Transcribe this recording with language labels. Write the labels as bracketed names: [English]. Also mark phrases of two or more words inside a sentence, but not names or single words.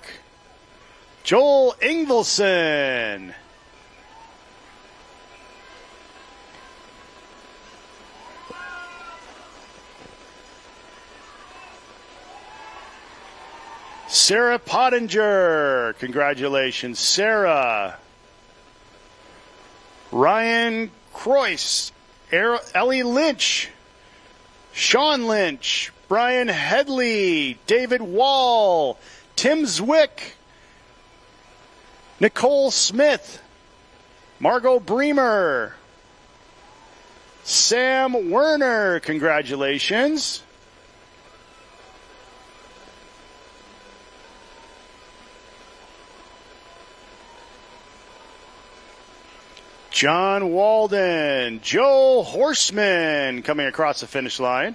[English] Joel Ingvelson. Sarah Pottinger. Congratulations, Sarah. Ryan Croyce. Ellie Lynch. Sean Lynch. Brian Headley, David Wall, Tim Zwick, Nicole Smith, Margot Bremer, Sam Werner, congratulations. John Walden, Joe Horseman coming across the finish line.